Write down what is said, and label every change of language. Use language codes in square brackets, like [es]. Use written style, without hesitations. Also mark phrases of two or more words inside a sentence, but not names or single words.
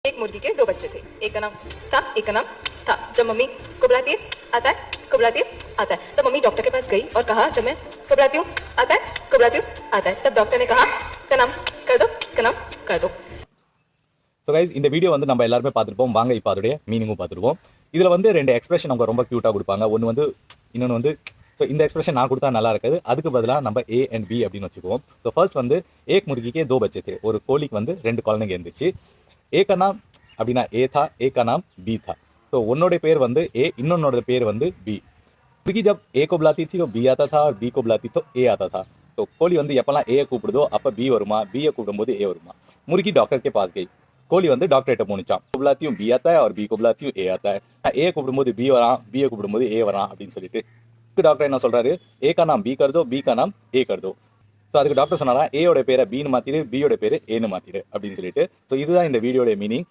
[hi] एक मुर्गी के दो बच्चे थे, एक का नाम था, एक का नाम था। जब मम्मी को बुलाती है आता है, को बुलाती है आता है। तब मम्मी डॉक्टर के पास गई और कहा जब मैं को बुलाती हूँ आता है, को बुलाती हूँ आता है। तब डॉक्टर ने कहा का नाम कर दो, का नाम कर दो। [en] so guys [ta] இந்த வீடியோ வந்து நம்ம எல்லாருமே பார்த்துருப்போம். வாங்க இப்போ அதோடைய மீனிங்கும் பார்த்துருவோம். இதில் வந்து ரெண்டு எக்ஸ்பிரஷன் அவங்க ரொம்ப க்யூட்டாக கொடுப்பாங்க. ஒன்று வந்து இன்னொன்று வந்து ஸோ இந்த எக்ஸ்பிரஷன் நான் கொடுத்தா நல்லா இருக்காது. அதுக்கு பதிலாக நம்ம [en] A and B [ta] அப்படின்னு வச்சுக்குவோம். [en] so first [ta] வந்து [hi] एक मुर्गी के दो बच्चे थे, [ta] ஒரு கோழிக்கு வந்து ரெண்டு குழந்தைங்க இருந்துச்சு. [hi] ए नाम அப்படின்னா ए था, ए नाम बी था. [ta] ஸோ உன்னோட பேர் வந்து ஏ, இன்னொன்னோட பேர் வந்து பி. [hi] मुर्गी जब ए को बुलाती थी तो बी आता था और बी को बुलाती तो ए आता था. [ta] तो கோழி வந்து எப்பெல்லாம் ஏ கூப்பிடுதோ அப்ப பி வருமா, பியை கூப்பிடும்போது ஏ வருமா. [hi] मुर्गी डॉक्टर के पास गई. [ta] கோழி வந்து டாக்டர் கிட்ட போனுச்சாம். [hi] बुलातीயும் बी आता है और बी को बुलातीயும் ए आता है. [ta] ஏ கூப்பிடும்போது பி வரான், பியை கூப்பிடும்போது ஏ வரான் அப்படின்னு சொல்லிட்டு டாக்டர் என்ன சொல்றாரு, [hi] ए का नाम बी कर दो, बी का नाम ए कर दो. [ta] ஸோ அதுக்கு டாக்டர் சொன்னாரா ஏயோட பேரை பின்னு மாத்திடு, பியோட பேரு ஏன்னு மாத்திடு அப்படின்னு சொல்லிட்டு. ஸோ இதுதான் இந்த வீடியோட மீனிங்.